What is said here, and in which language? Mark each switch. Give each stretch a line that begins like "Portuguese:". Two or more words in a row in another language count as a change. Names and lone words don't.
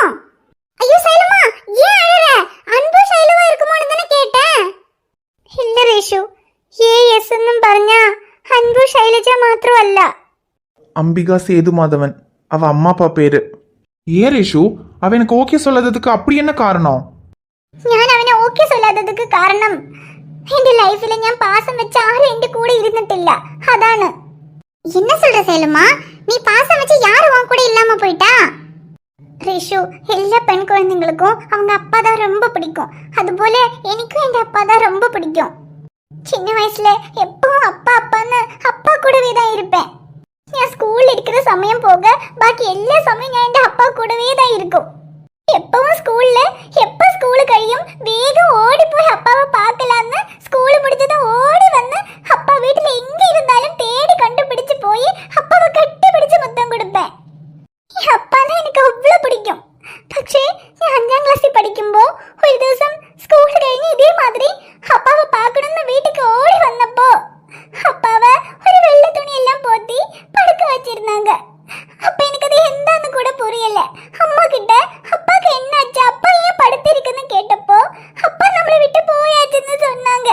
Tamil: ஐயோ சைலமா ஏன் அழற? அன்பு சைலவா இருக்குமோன்னு தானே கேட்டேன். இல்ல ரேஷு, ஏஎஸ்ன்னு പറഞ്ഞ அன்பு சைலஜா மாத்திரம் அல்ல, அம்பிகா சேது மாதவன் அவ அம்மா அப்பா பேரு. ஏன் ரேஷு, அவ எனக்கு ஓகே சொல்லாததுக்கு அப்படி என்ன காரணம்?
Malayalam: ഞാൻ അവനെ ഓക്കേ
Tamil: சொல்லாததுக்கு காரணம்
Malayalam: എന്റെ ലൈഫിൽ ഞാൻ പാസം വെച്ച ആരും എന്റെ കൂടെ ഇരുന്നിട്ടില്ല, അതാണ്.
Tamil: என்ன சொல்ற சேலுமா, நீ பாசம் வச்சு யாரு உன் கூட இல்லாம போயிட்டா? ரிஷு, எல்லா பெண் குழந்தைங்களுக்கும் அவங்க அப்பா தான் ரொம்ப பிடிக்கும். அதுபோல எனக்கும் எங்க அப்பா தான் ரொம்ப பிடிக்கும். சின்ன வயசுல எப்பவும் அப்பா அப்பான்னு அப்பா கூடவே தான் இருப்பேன். நான் ஸ்கூல்ல இருக்கிற சமயம் போக பாக்கி எல்லா சமயம் நான் எங்க அப்பா கூடவே தான் இருக்கும். எப்பவும் ஸ்கூல்ல எப்ப ஸ்கூலு கழியும் வேகம் ஓடி போய் அப்பாவை பார்க்கலான்னு ஸ்கூல் முடிஞ்சதும் ஓடி வந்து அப்பா வீட்டுல எங்க இருந்தாலும் தேடி கண்டுபிடிச்சு போய் அப்பாவை கட்டி பிடிச்சு முத்தம் கொடுப்பேன். என் அப்பா தான் எனக்கு அவ்வளவு பிடிக்கும்.
Malayalam: പക്ഷേ ഞാൻ 5ാം ക്ലാസ്സിൽ പഠിക്കുമ്പോ ഒരു ദിവസം സ്കൂൾ കഴിഞ്ഞ് ഇതേ മാതിരി അപ്പാവെ
Tamil: பார்க்கணும்னு வீட்டுக்கு ஓடி வந்தப்போ அப்பாவை ஒரு வெள்ளை துணி எல்லாம் போத்தி படுக்க வச்சிருந்தாங்க. அப்ப எனக்கு அது என்னன்னு கூட புரியல. அம்மா கிட்ட அப்பாக்கு என்னாச்சு, அப்பா ஏன் படுத்திருக்குன்னு கேட்டப்போ அப்பா நம்மளை விட்டு போயாச்சுன்னு சொன்னாங்க.